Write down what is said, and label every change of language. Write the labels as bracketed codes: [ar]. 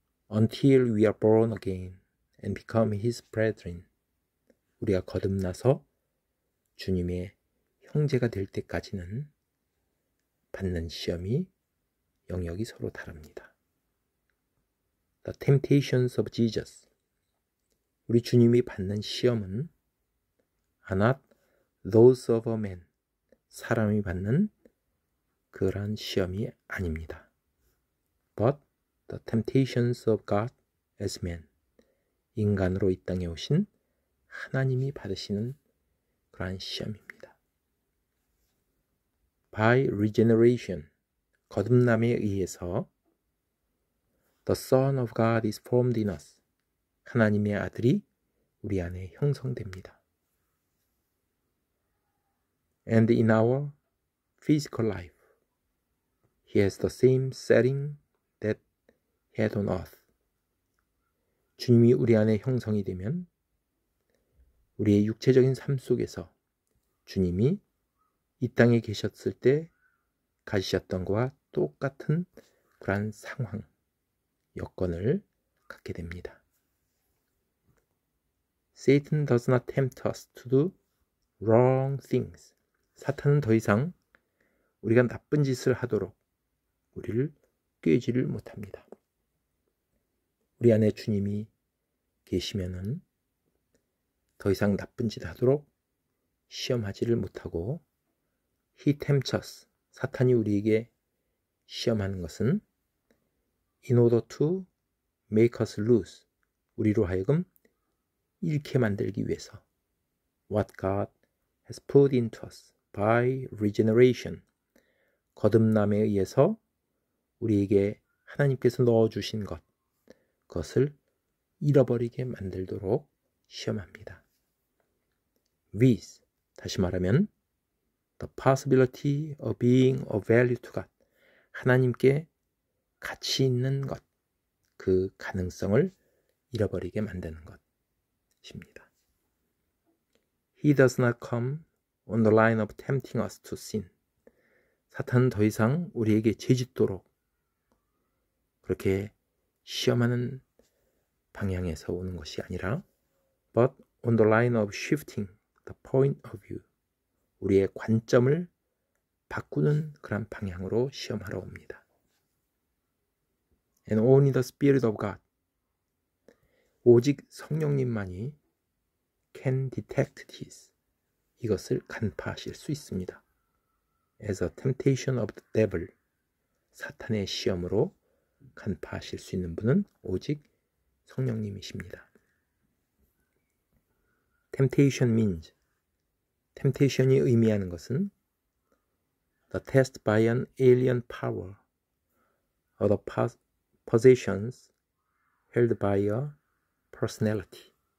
[en] Until we are born again and become His brethren, [ko] 우리가 거듭나서 주님의 형제가 될 때까지는 받는 시험이 영역이 서로 다릅니다. [en] The temptations of Jesus, [ko] 우리 주님이 받는 시험은 [en] are not those of a man, [ko] 사람이 받는 그러한 시험이 아닙니다. [en] But the temptations of God as man, [ko] 인간으로 이 땅에 오신 하나님이 받으시는 그러한 시험입니다. [en] By regeneration, [ko] 거듭남에 의해서 [en] the Son of God is formed in us, [ko] 하나님의 아들이 우리 안에 형성됩니다. [en] And in our physical life, He has the same setting that He had on earth. [ko] 주님이 우리 안에 형성이 되면 우리의 육체적인 삶 속에서 주님이 이 땅에 계셨을 때 가지셨던 것과 똑같은 그러한 상황, 여건을 갖게 됩니다. [en] Satan does not tempt us to do wrong things. [ko] 사탄은 더 이상 우리가 나쁜 짓을 하도록 우리를 꾀지를 못합니다. 우리 안에 주님이 계시면은 더 이상 나쁜 짓 하도록 시험하지를 못하고 [en] He tempts us. [ko] 사탄이 우리에게 시험하는 것은 [en] in order to make us lose. [ko] 우리로 하여금 잃게 만들기 위해서 [en] what God has put into us by regeneration. [ko] 거듭남에 의해서 우리에게 하나님께서 넣어주신 것, 그것을 잃어버리게 만들도록 시험합니다. [en] with, [ko] 다시 말하면 [en] the possibility of being of value to God. [ko] 하나님께 가치 있는 것, 그 가능성을 잃어버리게 만드는 것입니다. [en] He does not come on the line of tempting us to sin. [ko] 사탄은 더 이상 우리에게 죄짓도록 그렇게 시험하는 방향에서 오는 것이 아니라 [en] but on the line of shifting the point of view. [ko] 우리의 관점을 바꾸는 그런 방향으로 시험하러 옵니다. [en] And only the Spirit of God. [ko] 오직 성령님만이 [en] can detect this. [ko] 이것을 간파하실 수 있습니다. [en] As a temptation of the devil. [ko] 사탄의 시험으로 간파하실 수 있는 분은 오직 성령님이십니다. [en] Temptation means. [ko] Temptation이 의미하는 것은 [en] the test by an alien power or the possessions held by a personality.